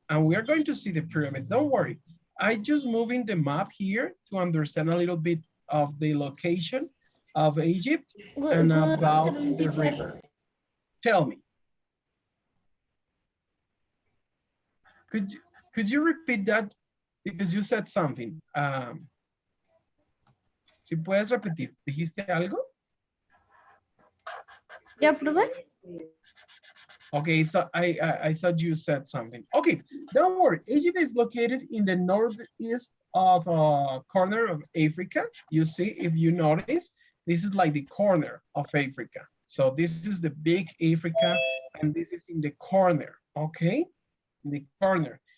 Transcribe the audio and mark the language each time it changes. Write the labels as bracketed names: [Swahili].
[English] And we are going to see the pyramids, don't worry. I just moving the map here to understand a little bit of the location of Egypt and about the river. Tell me. Could you repeat that? Because you said something. [Spanish] Si puedes repetir, ¿dijiste algo? ¿Ya probé? [English] Okay, I thought you said something. Okay, don't worry. Egypt is located in the northeast of corner of Africa. You see, if you notice, this is like the corner of Africa. So this is the big Africa, and this is in the corner, okay? In the corner.